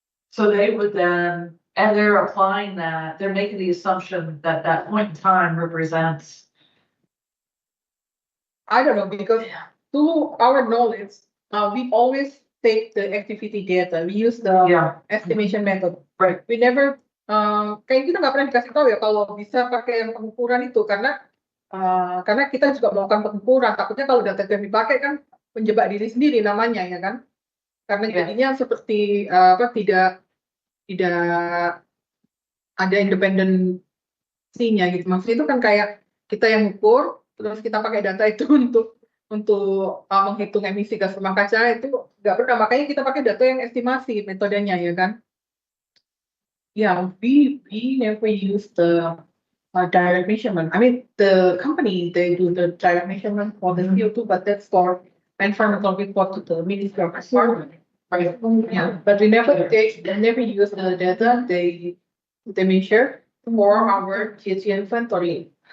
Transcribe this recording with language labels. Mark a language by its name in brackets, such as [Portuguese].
[English] So they would then, and they're applying that, they're making the assumption that that point in time represents. I don't know, because to our knowledge, we always take the activity data. We use the Yeah. estimation method. Right. We never, [Indonesian] kayak kita nggak pernah dikasih tahu ya kalau bisa pakai yang pengukuran itu, karena kita juga melakukan pengukuran. Takutnya kalau data itu yang dipakai kan menjebak diri sendiri namanya, ya kan? Karena jadinya seperti tidak ada independensinya gitu. Maksudnya itu kan kayak kita yang ukur, terus kita pakai data itu untuk menghitung emisi gas rumah kaca, itu nggak pernah. Makanya kita pakai data yang estimasi metodenya, ya kan? [English] Yeah, we never use the direct measurement. I mean, the company, they do the direct measurement for the CO2, but that's for environmental report to the Ministry of Environment. Right. Yeah, but we never use the data they measure for our GHG inventory.